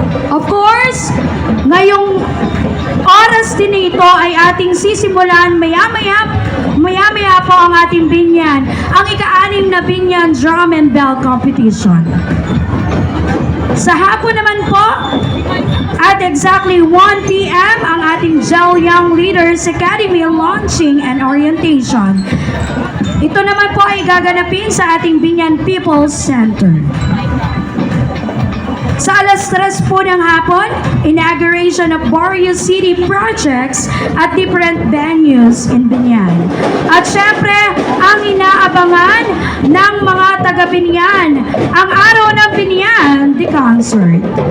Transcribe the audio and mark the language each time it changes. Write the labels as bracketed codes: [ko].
[en] Of course, [tl] ngayong oras din ito ay ating sisimulan maya-maya po ang ating Binyan, ang ika-6 na Binyan Drum and Bell Competition. Sa hapon naman po, [en] at exactly 1 p.m. [tl] ang ating JEL Young Leaders Academy [en] launching and orientation. [tl] Ito naman po ay gaganapin sa ating Binyan People's Center. Sa alas 3 po ng hapon, [en] inauguration of various city projects at different venues in Binyan. [tl] At syempre, ang inaabangan ng mga taga-Binyan, ang Araw ng Binyan, [en] the concert.